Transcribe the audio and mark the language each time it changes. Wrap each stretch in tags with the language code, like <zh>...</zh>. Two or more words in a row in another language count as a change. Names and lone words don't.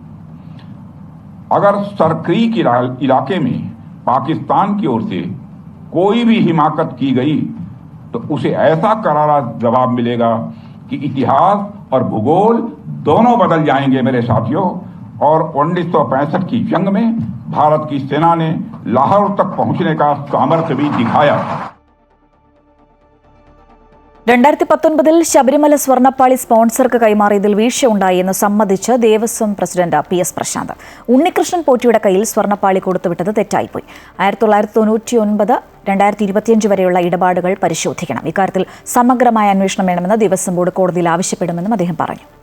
<hi>अगर सरक्रीक इलाके में पाकिस्तान की ओर से कोई भी हिमाकत की गई तो उसे ऐसा करारा जवाब मिलेगा कि इतिहास और भूगोल दोनों बदल जाएंगे मेरे साथियों। और 1965 की जंग में भारत की सेना ने लाहौर तक पहुंचने का सामर्थ्य भी दिखाया।</hi> <ml>2019 ശബരിമല സ്വർണ്ണപ്പാളി സ്പോൺസർക്ക് കൈമാറിയതിൽ വീഴ്ച ഉണ്ടായെന്ന് സമ്മതിച്ച് ദേവസ്വം പ്രസിഡന്റ് PS പ്രശാന്ത്. ഉണ്ണികൃഷ്ണൻ പോറ്റിയുടെ കയ്യിൽ സ്വർണ്ണപ്പാളി കൊടുത്തുവിട്ടത് തെറ്റായിപ്പോയി. 1999-2025 വരെയുള്ള ഇടപാടുകൾ പരിശോധിക്കണം. ഇക്കാര്യത്തിൽ സമഗ്രമായ അന്വേഷണം വേണമെന്ന് ദേവസ്വം ബോർഡ് കോടതിയിൽ ആവശ്യപ്പെടുമെന്നും അദ്ദേഹം പറഞ്ഞു.</ml>